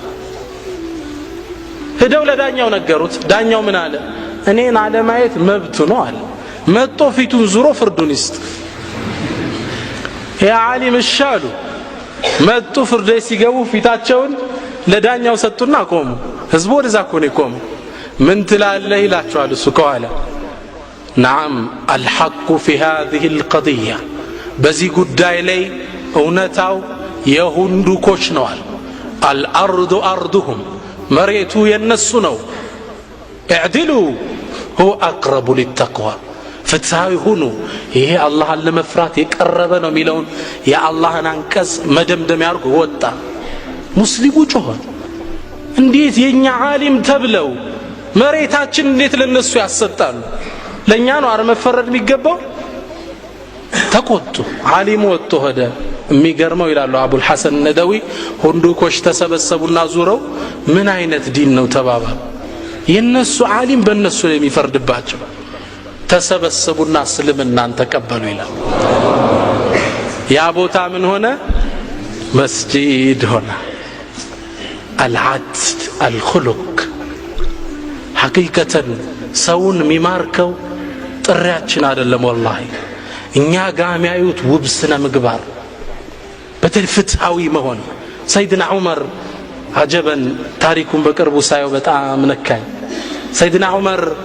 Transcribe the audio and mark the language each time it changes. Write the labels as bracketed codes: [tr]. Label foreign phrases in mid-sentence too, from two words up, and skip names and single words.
[am] ሄደው ለዳኛው ነገሩት ዳኛው ምን አለ እኔን አለማየት መብቱ ነው አለ መጥቶ ፊቱን ዙሮ ፍርዱን ይስጥ ያ ዓሊም እሻሉ መጥቶ ፍርድ ቤት ሲገቡ ፊታቸውን ለዳኛው ሰጡና ቆሙ ህዝቡ ወደዛ ኮኔ ቆሙ ምን ትላለህ ይላቸዋል እሱ ከኋላ [ar] نعم الحق في هذه القضية [am] በዚህ ጉዳይ ላይ እውነታው የሁንዱኮች ነው አለ [ar] الارض ارضهم [am] መሬቱ የነሱ ነው اعدلوا [ar] هو اقرب للتقوى [am] ፍትሃዊ ሁኑ ይሄ አላህን ለመፍራት የቀረበ ነው የሚለውን የአላህን አንቀጽ መደምደም ያርጉ ወጣ ሙስሊሙ ጮኸ እንዴት የኛ ዓሊም ተብለው መሬታችን እንዴት ለነሱ ያሰጣሉ ለኛ ነው አረ መፈረድ የሚገባው ተቆጡ ዓሊሙ ወጥቶ ሄደ የሚገርመው ይላሉ አቡል ሐሰን ነደዊ ሁንዱኮች ተሰበሰቡና ዙረው ምን አይነት ዲን ነው ተባባሉ የነሱ ዓሊም በእነሱ ላይ የሚፈርድባቸው ተሰበሰቡና እስልምናን ተቀበሉ ይላል ያ ቦታ ምን ሆነ መስጂድ ሆነ [ar] العدل الخلق حقيقة [am] ሰውን ሚማርከው ጥሪያችን አይደለም والله እኛ ጋር የሚያዩት ውብ ስነ ምግባር በተፍትሃዊ መሆን ሰይድና ዑመር አጀበን ታሪኩን በቅርቡ ሳየው በጣም ነካኝ ሰይድና ዑመር